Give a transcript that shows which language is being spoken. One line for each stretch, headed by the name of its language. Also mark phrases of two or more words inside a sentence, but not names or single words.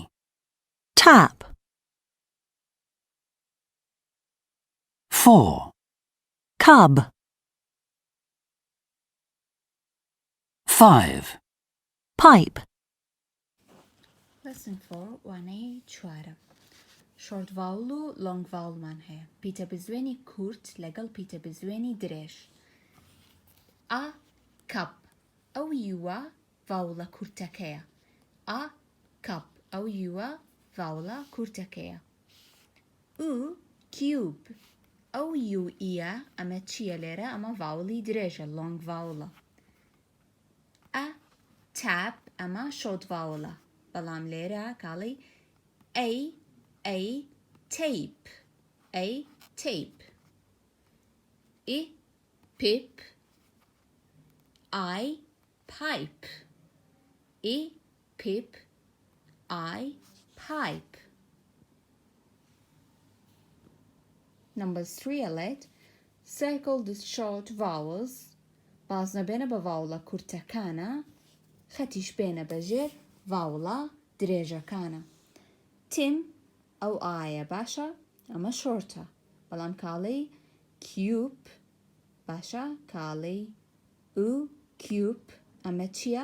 English: Tap. 4. Cub. 5. Pipe.
Central Kurdish: Lesson 4 وانەی چوارە.
English: short vowel
Central Kurdish: و
English: long vowel
Central Kurdish: هەیە. پیتە بزوێنی کورت لەگەڵ پیتە بزوێنی درێژ. کەپ ئەو یووە ڤاوڵە کورتەکەیە. کەپ ئەو یووە ڤاوڵە کورتەکەیە. کیوب ئەو یوئیە ئەمە چییە لێرە؟ ئەمە ڤاوڵی درێژە،
English: long vowel.
Central Kurdish: تاپ ئەمە
English: short vowel,
Central Kurdish: بەڵام لێرە کاڵی تەیپ.
English: Tape. Pip. pipe. Pip. Pipe. Number 3 alert. Circle the short vowels.
Central Kurdish: بازنە بێنە بە ڤاوڵە کورتەکانە، خەتیش بێنە بەژێر ڤاوڵە درێژەکانە. تیم ئەو ئایە باشە، ئەمە شۆرتە، بەڵام کاڵی کیوب باشە، کاڵی کیوب ئەمە چییە؟